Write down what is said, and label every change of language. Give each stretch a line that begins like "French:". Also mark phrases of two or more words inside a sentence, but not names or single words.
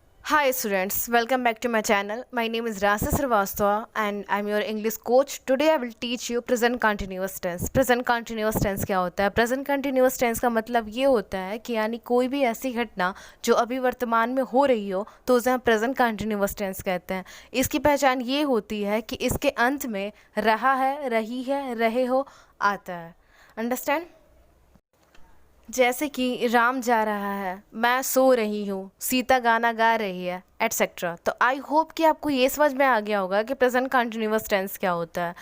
English: Hi students, welcome back to my channel. My name is Rasa Srivastava and I'm your English coach. Today I will teach you present continuous tense. Present continuous tense
Hindi: क्या होता है?
English: Present continuous tense
Hindi: का मतलब ये होता है कि यानी कोई भी ऐसी घटना जो अभी वर्तमान में हो रही हो तो उसे हम
English: present continuous tense
Hindi: कहते हैं। इसकी पहचान ये होती है कि इसके अंत में रहा है, रही है, रहे हो आता है। अंडरस्टैंड? जैसे कि राम जा रहा है, मैं सो रही हूँ, सीता गाना गा रही है, एट्सेट्रा। तो
English: I hope
Hindi: कि आपको ये समझ में आ गया होगा कि
English: present continuous tense
Hindi: क्या होता है।